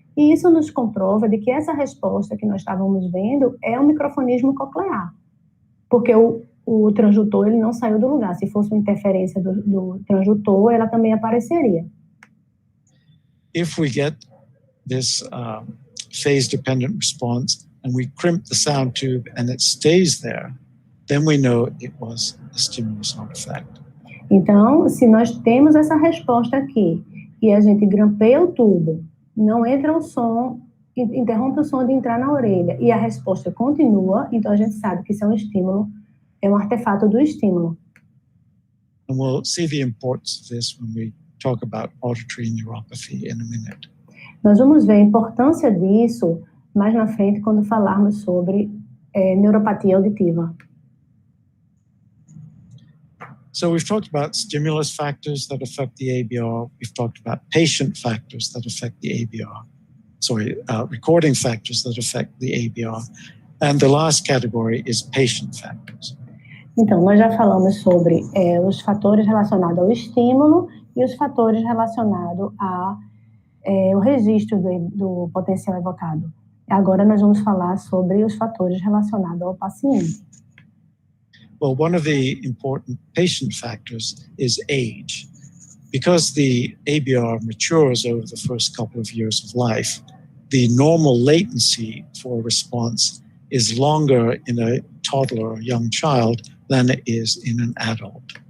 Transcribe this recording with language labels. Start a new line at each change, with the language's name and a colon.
Portuguese: E isso nos comprova de que essa resposta que nós estávamos vendo é o microfonismo coclear. Porque o transdutor ele não saiu do lugar. Se fosse uma interferência do transdutor, ela também apareceria.
English: If we get this phase-dependent response and we crimp the sound tube and it stays there, then we know it was a stimulus artifact.
Portuguese: Então, se nós temos essa resposta aqui e a gente grampeia o tubo, não entra o som, interrompe o som de entrar na orelha e a resposta continua, então a gente sabe que isso é um estímulo, é um artefato do estímulo.
English: And we'll see the importance of this when we talk about auditory neuropathy in a minute.
Portuguese: Nós vamos ver a importância disso mais na frente quando falarmos sobre neuropatia auditiva.
English: So we've talked about stimulus factors that affect the ABR. We've talked about patient factors that affect the ABR. Recording factors that affect the ABR. And the last category is patient factors.
Portuguese: Então, nós já falamos sobre os fatores relacionados ao estímulo e os fatores relacionados ao registro do potencial evocado. Agora nós vamos falar sobre os fatores relacionados ao paciente.
English: Well, one of the important patient factors is age. Because the ABR matures over the first couple of years of life, the normal latency for response is longer in a toddler or young child than it is in an adult.